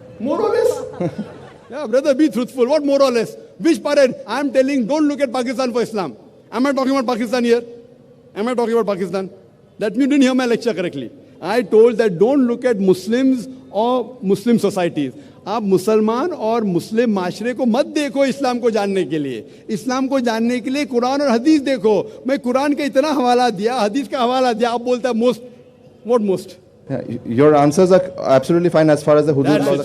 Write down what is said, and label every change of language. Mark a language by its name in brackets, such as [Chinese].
[English] More or less? Yeah, brother, be truthful. What more or less? Which parade? I'm telling, don't look at Pakistan for Islam. Am I talking about Pakistan here? Am I talking about Pakistan? That means you didn't hear my lecture correctly. I told that don't look at Muslims or Muslim societies. [Hindi] आप मुसलमान और मुस्लिम माशरे को मत देखो इस्लाम को जानने के लिए। इस्लाम को जानने के लिए कुरान और हदीस देखो। मैं कुरान का इतना हवाला दिया, हदीस का हवाला दिया, आप बोलता है most. [English] What most? Yeah, your answers are absolutely fine as far as the hudud laws are